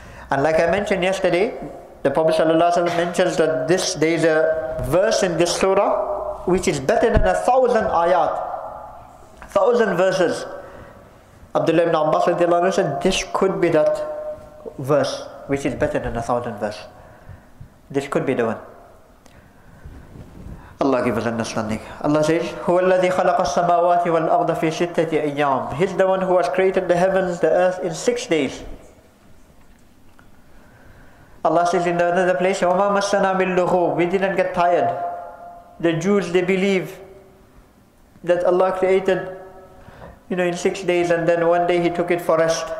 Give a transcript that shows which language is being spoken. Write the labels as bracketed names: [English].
[English] And like I mentioned yesterday, the Prophet ﷺ mentions that there is a verse in this surah which is better than 1,000 ayat, 1,000 verses. Abdullah ibn Abbas said, this could be that verse which is better than 1,000 verse. This could be the one. Allah give us understanding. Allah says, [Arabic] هُوَ الَّذِي خَلَقَ السَّمَاوَاتِ وَالْأَرْضَ فِي سِتَّةِ أَيَّامٍ. [English] He's the one who has created the heavens, the earth in 6 days. Allah says in another place, [Arabic] وَمَا مَسَّنَا بِاللُّغُوبِ. [English] We didn't get tired. The Jews, they believe that Allah created in 6 days and then one day He took it for rest.